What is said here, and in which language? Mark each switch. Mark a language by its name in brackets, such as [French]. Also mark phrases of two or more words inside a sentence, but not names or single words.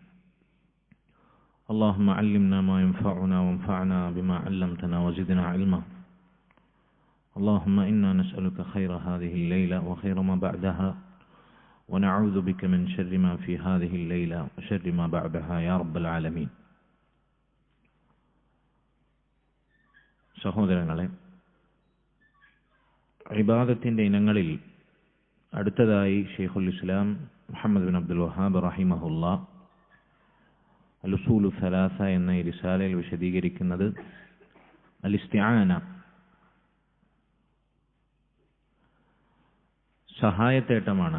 [Arabic] اللهم علمنا ما ينفعنا وانفعنا بما علمتنا وزدنا علما. اللهم إنا نسألك خير هذه الليلة وخير ما بعدها ونعوذ بك من شر ما في هذه الليلة وشر ما بعدها يا رب العالمين. [Malayalam] സഹോദരങ്ങളെ, ഇബാദത്തിൻ്റെ ഇനങ്ങളിൽ അടുത്തതായി ഷെയ്ഖുൽ ഇസ്ലാം മുഹമ്മദ് ബിൻ അബ്ദുൽ വഹാബ് റഹിമഹുല്ലാ അൽ-ഉസൂലു സലാസ എന്ന ഈ റിസാലയിൽ വിശദീകരിക്കുന്നത് അൽ-ഇസ്തിആന, സഹായത്തേട്ടമാണ്.